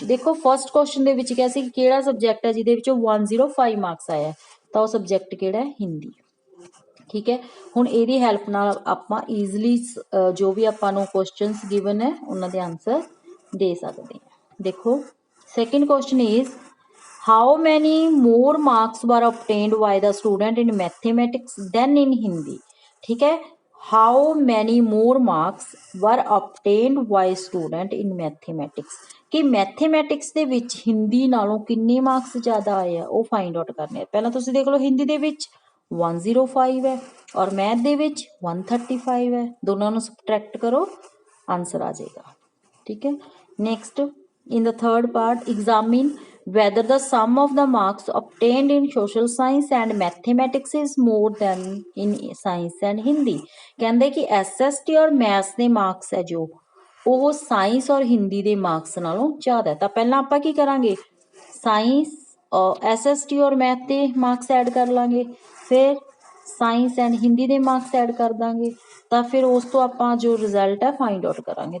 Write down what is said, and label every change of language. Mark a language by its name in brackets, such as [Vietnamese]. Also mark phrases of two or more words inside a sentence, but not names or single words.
[Punjabi] ਦੇਖੋ [English] first question [Punjabi] ਦੇ ਵਿੱਚ ਕਿਹਾ ਸੀ ਕਿ ਕਿਹੜਾ ਸਬਜੈਕਟ ਹੈ ਜਿਹਦੇ ਵਿੱਚੋਂ 105 ਮਾਰਕਸ ਆਇਆ, ਤਾਂ ਉਹ ਸਬਜੈਕਟ ਕਿਹੜਾ ਹੈ ਹਿੰਦੀ। ਠੀਕ ਹੈ, ਹੁਣ ਇਹਦੀ ਹੈਲਪ ਨਾਲ ਆਪਾਂ ਈਜ਼ਲੀ ਜੋ ਵੀ ਆਪਾਂ ਨੂੰ ਕੁਐਸਚਨਸ ਗਿਵਨ ਹੈ ਉਹਨਾਂ ਦੇ ਆਨਸਰ ਦੇ ਸਕਦੇ ਹਾਂ। [English] ਦੇਖੋ second question is how many more marks were obtained by the student in mathematics than in Hindi। [Hindi] ठीक है, [English] how many more marks were obtained by student in mathematics [Hindi] कि मैथमेटिक्स [Punjabi] ਦੇ ਵਿੱਚ ਹਿੰਦੀ ਨਾਲੋਂ ਕਿੰਨੇ ਮਾਰਕਸ ਜ਼ਿਆਦਾ ਆਏ ਆ ਉਹ [English] find out [Punjabi] ਕਰਨੇ ਆ। ਪਹਿਲਾਂ ਤੁਸੀਂ ਦੇਖ ਲਓ ਹਿੰਦੀ ਦੇ ਵਿੱਚ 105 ਹੈ ਔਰ ਮੈਥ ਦੇ ਵਿੱਚ 135 ਹੈ, ਦੋਨਾਂ ਨੂੰ ਸਬਟਰੈਕਟ ਕਰੋ ਆਨਸਰ ਆ ਜਾਏਗਾ। [Hindi] ठीक है, [English] next in the third part examine whether the sum of the marks obtained in social science and mathematics is more than in science and Hindi। [Punjabi] ਕਹਿੰਦੇ ਕਿ SST ਔਰ ਮੈਥਸ ਦੇ ਮਾਰਕਸ ਹੈ ਜੋ ਉਹ ਸਾਇੰਸ ਔਰ ਹਿੰਦੀ ਦੇ ਮਾਰਕਸ ਨਾਲੋਂ ਜ਼ਿਆਦਾ ਹੈ। ਤਾਂ ਪਹਿਲਾਂ ਆਪਾਂ ਕੀ ਕਰਾਂਗੇ, ਸਾਇੰਸ SST ਔਰ ਮੈਥ ਦੇ ਮਾਰਕਸ ਐਡ ਕਰ ਲਾਂਗੇ, ਫਿਰ [English] science and [Punjabi] ਹਿੰਦੀ ਦੇ ਮਾਰਕਸ ਐਡ ਕਰ ਦਾਂਗੇ, ਤਾਂ ਫਿਰ ਉਸ ਤੋਂ ਆਪਾਂ ਜੋ ਰਿਜ਼ਲਟ ਹੈ [English] find out [Punjabi] ਕਰਾਂਗੇ।